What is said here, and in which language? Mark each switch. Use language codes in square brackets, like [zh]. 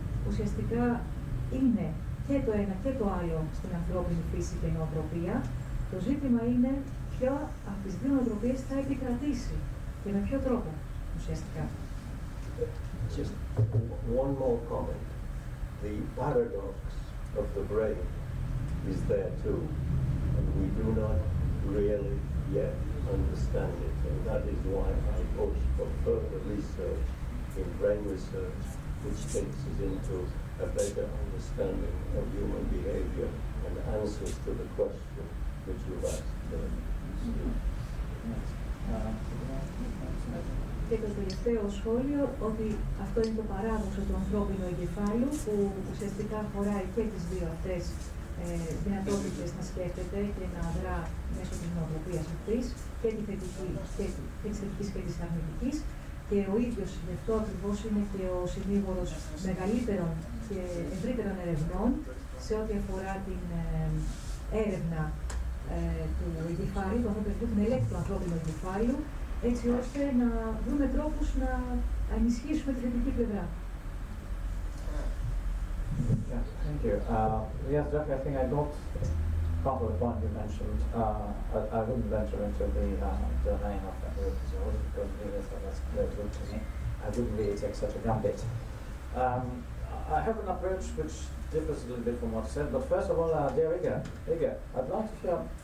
[el] Ουσιαστικά είναι και το ένα και το άλλο στην ανθρώπινη φύση και νοοτροπία. Το ζήτημα είναι ποια από τις δύο νοοτροπίες θα επικρατήσει και με ποιο τρόπο ουσιαστικά. [en] Just one more comment. The paradox of the brain is there too, and we do not really yet understand it, and that is why I push for further research in brain research, which takes us into a better understanding of human behavior and answers to the question which you've asked. [el] Και το τελευταίο σχόλιο, ότι αυτό είναι το παράδοξο του ανθρώπινου εγκεφάλου που ουσιαστικά χωράει και τις δύο αυτές δυνατότητες να σκέφτεται και να δρά μέσω της νοοτροπίας αυτής, και τη θετική και της αρνητικής. Και ο ίδιος γι' αυτό ακριβώς είναι και ο συνήγορος μεγαλύτερων και ευρύτερων ερευνών σε ό,τι αφορά την έρευνα του εγκεφάλου, την ελέγχου του ανθρώπινου εγκεφάλου, έτσι ώστε να βρούμε τρόπους να ενισχύσουμε τη θετική πλευρά. [en] Yeah, thank you. Yes, Jack, I think I got part of the point you mentioned. I wouldn't venture into the domain of neurophysiology because really that's very good to me. I wouldn't really take such a gambit. I have an approach which differs a little bit from what you said, but first of all, dear Igor, I'd like to hear